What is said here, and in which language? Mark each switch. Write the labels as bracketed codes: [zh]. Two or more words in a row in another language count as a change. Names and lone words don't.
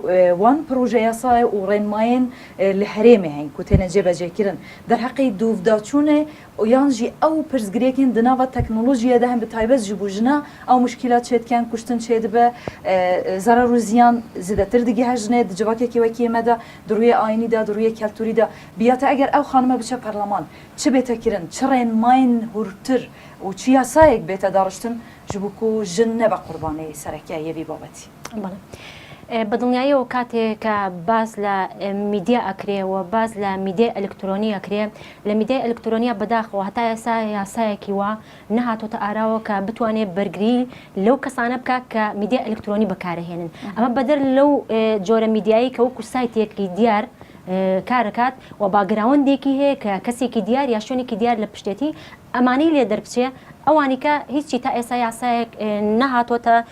[ku] wan proje yasayê û rênmayên li herêmê hene ku têne cêbecêkirin derheqî dûvdaçûnê yan jî ew pirsgirêkên di nava teknolojiyê de hem bi taybet ji bo jina ew muşkîlat çêdiken kuştin çê dibe zarar û ziyan zêdetir digihe jinê di civakekî wekî me de di rûyê ayinî de di rûyê keltûrî de biyate eger ew xanime biçe parleman çi bête kirin çi rênmayên hûrtir û çi yasayek bête dariştin ji bo ku jin nebe qurbanê serekeyê vî babetî. [ckb] بەدڵنیاییەوە کاتێک کە باز لە میدیا ئەکرێەوە باز لە میدیای ئەلکترۆنی ئەکرێ لە میدیای ئەلکترۆنیا بەداخەوە هەتا ئێستا یاسایەکی وە نەهاتۆتە ئاراوە کە بتوانێت بەرگری لەو کەسانە بکات کە میدیا ئەلکترۆنی بەکارهێنن ئەمە بەدەر لەو جۆرە میدیایی کە وەکو سایتێکی دیار کارەکات و باگراوندێکی هەیە کە کەسێکی دیار یا شوێنێکی دیار لە پشتێتی ئەمانی لێ دەربچێ ئەوانی کە هیچی تا ئێستا یاسایەک نەهاتۆتە